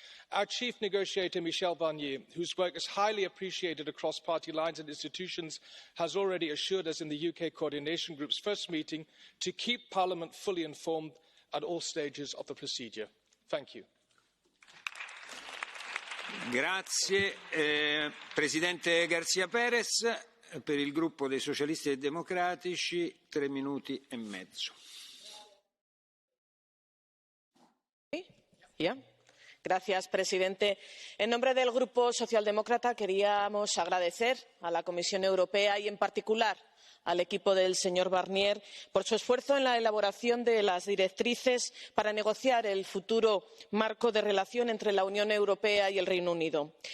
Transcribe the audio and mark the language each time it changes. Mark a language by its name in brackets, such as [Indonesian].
[English] Our chief negotiator, Michel Barnier, whose work is highly appreciated across party lines and institutions, has already assured us in the UK Coordination Group's first meeting to keep Parliament fully informed at all stages of the procedure. Thank you. [Italian] Grazie. Presidente García Pérez, per il gruppo dei Socialisti e Democratici, 3 minuti e mezzo. [Spanish] Señor presidente, en nombre del Grupo Socialdemócrata queríamos agradecer a la Comisión Europea y, en particular, al equipo del señor Barnier por su esfuerzo en la elaboración de las directrices para negociar el futuro marco de relación entre la Unión Europea y el Reino Unido.